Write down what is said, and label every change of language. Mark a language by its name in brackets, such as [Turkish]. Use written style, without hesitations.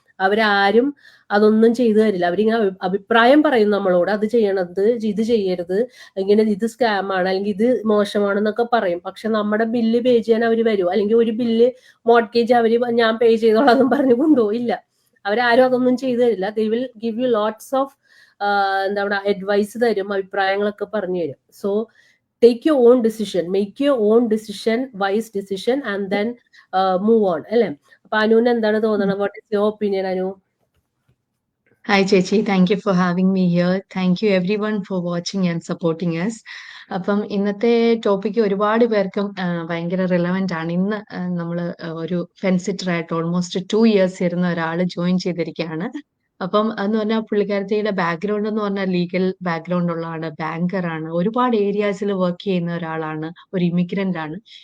[Malayalam] അവരാരും അതൊന്നും ചെയ്തു തരില്ല. അവരിങ്ങനെ അഭിപ്രായം പറയും നമ്മളോട്, അത് ചെയ്യണത്, ഇത് ചെയ്യരുത്, ഇങ്ങനെ ഇത് സ്കാമാണ് അല്ലെങ്കിൽ ഇത് മോശമാണെന്നൊക്കെ പറയും. പക്ഷെ നമ്മുടെ ബില്ല് പേ ചെയ്യാൻ അവർ വരും, അല്ലെങ്കിൽ ഒരു ബില്ല് മോർട്ട്ഗേജ് അവര് ഞാൻ പേ ചെയ്തോളാം എന്നും പറഞ്ഞു കൊണ്ടുപോയില്ല. അവരാരും അതൊന്നും ചെയ്തു തരില്ല. [English] they will give you lots of [Malayalam] എന്താ പറയുക അഡ്വൈസ് തരും, അഭിപ്രായങ്ങളൊക്കെ പറഞ്ഞു തരും. [English] So take your own decision, make your own decision, wise decision, and then move on. അല്ലേ? [Malayalam] അപ്പൊ അനുവിന് എന്താണ് തോന്നുന്നത്? [English] What is your opinion, Anu? Hi, Chechi. Thank you for having me here. Thank you everyone for watching and supporting us. [Malayalam] അപ്പം ഇന്നത്തെ topic ഒരുപാട് പേർക്കും ഭയങ്കര റിലവൻ്റ് ആണ്. ഇന്ന് നമ്മൾ ഒരു ഫെൻസിറ്റർ ആയിട്ട് ഓൾമോസ്റ്റ് 2 years ഇരുന്ന ഒരാൾ ജോയിൻ ചെയ്തിരിക്കുകയാണ്. അപ്പം എന്ന് പറഞ്ഞാൽ പുള്ളിക്കാരത്തിയുടെ ബാക്ക്ഗ്രൗണ്ട് എന്ന് പറഞ്ഞാൽ ലീഗൽ ബാക്ക്ഗ്രൗണ്ട് ഉള്ളതാണ്, ബാങ്കറാണ്, ഒരുപാട് ഏരിയാസിൽ വർക്ക് ചെയ്യുന്ന ഒരാളാണ്, ഒരു ഇമിഗ്രൻ്റ് ആണ്.